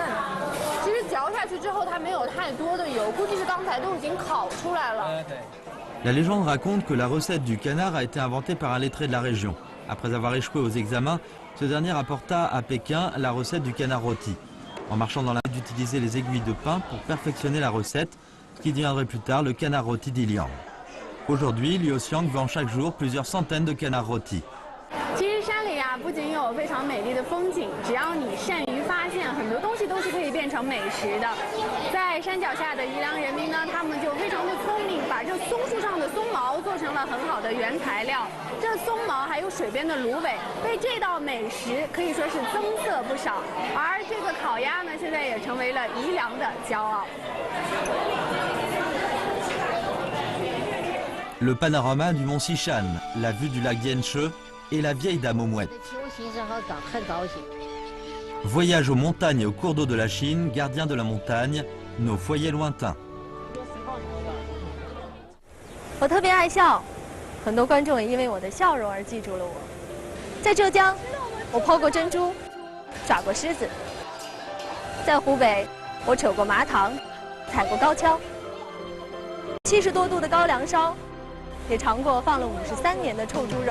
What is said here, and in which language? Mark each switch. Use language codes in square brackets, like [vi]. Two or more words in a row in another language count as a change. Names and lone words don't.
[zh] 其实嚼下去之后，它没有太多的油，估计是刚才都已经烤出来了。 [fr] La légende raconte que la recette du canard a été inventée par un lettré de la région. Après avoir échoué aux examens, ce dernier apporta à Pékin la recette du canard rôti. En marchant dans la rue d'utiliser les aiguilles de pain pour perfectionner la recette, ce qui deviendrait plus tard le canard rôti d'Iliang. Aujourd'hui, Liu Xiang vend chaque jour plusieurs centaines de canards rôtis. [zh] 其实山里啊，不仅有非常美丽的风景，只要你善于发现，很多东西都是可以变成美食的。在山脚下的宜良人民呢，他们就非常的聪明，把这松树上的松毛做成了很好的原材料。这松毛还有水边的芦苇，为这道美食可以说是增色不少。而这个烤鸭呢，现在也成为了宜良的骄傲。 [fr] Le panorama du mont Xishan, la vue du lac Dianche et la vieille dame aux mouettes. Voyage aux montagnes et aux cours d'eau de la Chine, gardiens de la montagne, nos foyers lointains. [zh] 我特别爱笑，很多观众也因为我的笑容而记住了我。在浙江，我抛过珍珠，耍过狮子；在湖北，我扯过麻糖，踩过高跷。70多度的高粱烧，也尝过放了53年的臭猪肉。